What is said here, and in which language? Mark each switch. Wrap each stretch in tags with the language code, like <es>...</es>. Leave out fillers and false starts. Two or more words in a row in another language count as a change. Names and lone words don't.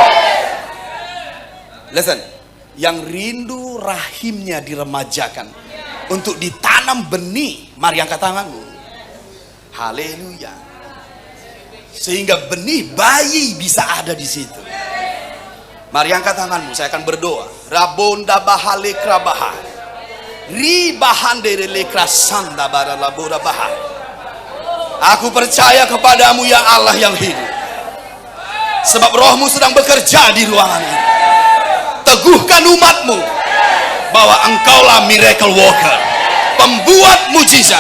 <id>Listen, yang rindu rahimnya diremajakan untuk ditanam benih, mari angkat tanganmu. Haleluya. Sehingga benih bayi bisa ada di situ. Mari angkat tanganmu, saya akan berdoa. Rabonda bahale krabaha, ribahan dari lekrasanda baralabora baha. Aku percaya kepadamu ya Allah yang hidup, sebab rohmu sedang bekerja di ruangan ini. Teguhkan umatmu bahwa engkaulah</id> <en>miracle worker,</en> <id>pembuat mujizat.</id>